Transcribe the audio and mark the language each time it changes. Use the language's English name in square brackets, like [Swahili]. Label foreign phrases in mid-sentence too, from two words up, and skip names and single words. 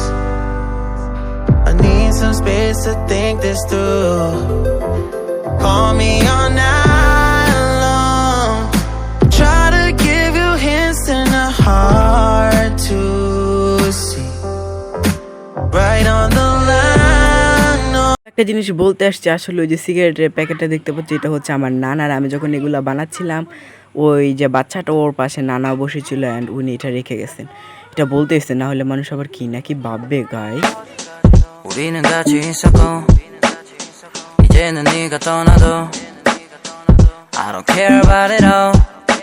[English] I need some space to think this through. Call me all night long. Try to give you hints and a hard to see. Right on the line. No. [Bangla] একটা জিনিস বলতে আসছে, আসলে ওই যে সিগারেটের প্যাকেটটা দেখতে পাচ্ছি, এটা হচ্ছে আমার নানার। আমি যখন এগুলো বানাচ্ছিলাম, ওই যে বাচ্চাটা ওর পাশে নানা বসেছিল অ্যান্ড উনি এটা রেখে গেছেন। এটা বলতে এসছে, না হলে মানুষ আবার কি নাকি ভাববে গাই। [Korean] 우리는 같이 있었고 이제는 네가 떠나도 [English] I don't care about it all